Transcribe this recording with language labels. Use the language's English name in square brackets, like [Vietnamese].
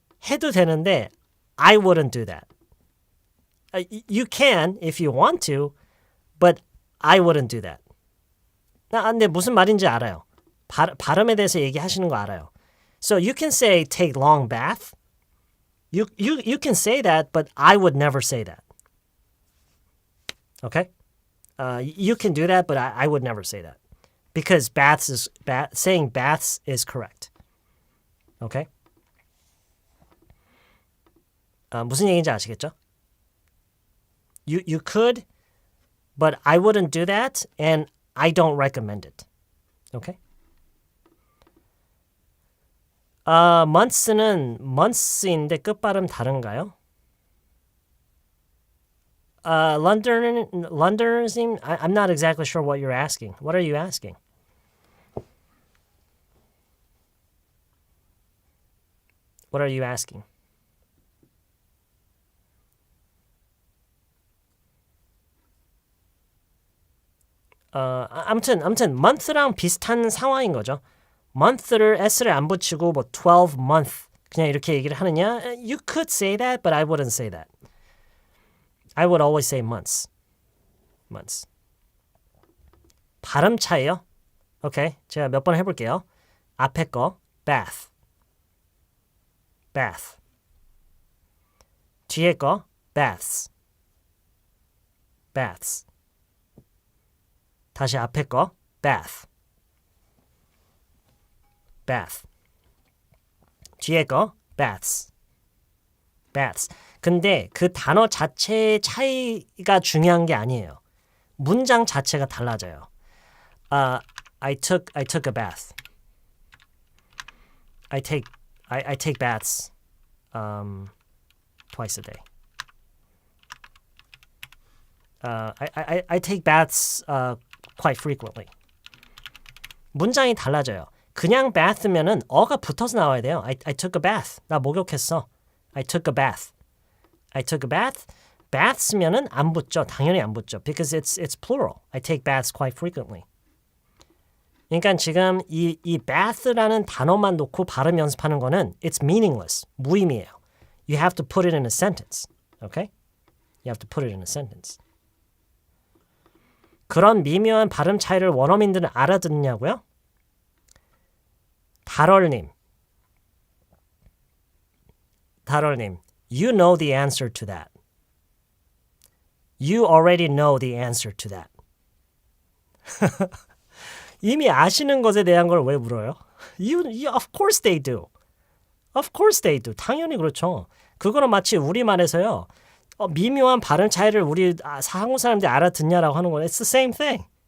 [Korean] 해도 되는데 [English] I wouldn't do that. You can if you want to, but I wouldn't do that. [Korean] 근데 무슨 말인지 알아요. 발음에 대해서 얘기하시는 거 알아요. [English] So you can say take long bath. You can say that, but I would never say that. Okay? You can do that, but I would never say that. Because saying baths is correct. Okay? [Korean] 무슨 얘기인지 아시겠죠? [English] You could, but I wouldn't do that, and I don't recommend it. Okay? [Korean] months인데 끝발음 다른가요? [English] Londoners, I'm not exactly sure what you're asking. What are you asking? What are you asking? [Korean] 아무튼 month랑 비슷한 상황인 거죠. month를 s를 안 붙이고 뭐 12 month 그냥 이렇게 얘기를 하느냐? [English] You could say that, but I wouldn't say that. I would always say months. [Korean] months. 발음 차이요? 오케이. 제가 몇 번 해볼게요. 앞에 거 bath. bath. 뒤에 거 baths. baths. 다시 앞에 거 bath. bath. 뒤에 거 baths. baths. 근데 그 단어 자체의 차이가 중요한 게 아니에요. 문장 자체가 달라져요. [English] I took a bath. I I take baths twice a day. I take baths quite frequently. [Korean] 문장이 달라져요. 그냥 bath면은 어가 붙어서 나와야 돼요. [English] I took a bath. [Korean] 나 목욕했어. [English] I took a bath. I took a bath. [Korean] baths면은 안 붙죠. 당연히 안 붙죠. [English] Because it's plural. I take baths quite frequently. [Korean] 그러니까 지금 이 bath라는 단어만 놓고 발음 연습하는 거는 [English] it's meaningless. [Korean] 무의미해요. [English] You have to put it in a sentence. Okay? You have to put it in a sentence. [Korean] 그런 미묘한 발음 차이를 원어민들은 알아듣냐고요? [English] 달얼님, you know the answer to that. You already know the answer to that. [Korean] 이미 아시는 것에 대한 걸 왜 물어요? [English] Of course they do. Of course they do. [Korean] 당연히 그렇죠. 그거는 마치 우리말에서요. 미묘한 발음 차이를 우리 한국 사람들이 알아듣냐라고 하는 건 [English] It's the same thing.